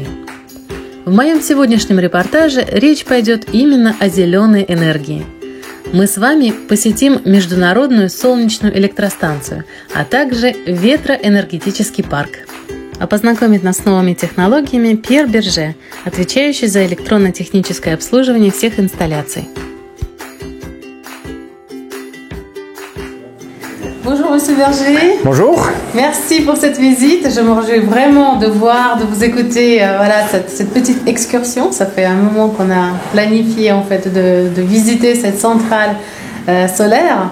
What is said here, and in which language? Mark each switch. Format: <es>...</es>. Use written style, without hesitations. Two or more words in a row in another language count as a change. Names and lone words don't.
<ru>В моем сегодняшнем репортаже речь пойдет именно о зеленой энергии. Мы с вами посетим Международную солнечную электростанцию, а также ветроэнергетический парк. А познакомит нас с новыми технологиями Пьер Берже, отвечающий за электронно-техническое обслуживание всех инсталляций.</ru> <fr>Bonjour Monsieur Berger. Bonjour. Merci pour cette visite. Je me réjouis vraiment de vous écouter cette petite excursion. Ça fait un moment qu'on a planifié en fait de visiter cette centrale solaire.</fr>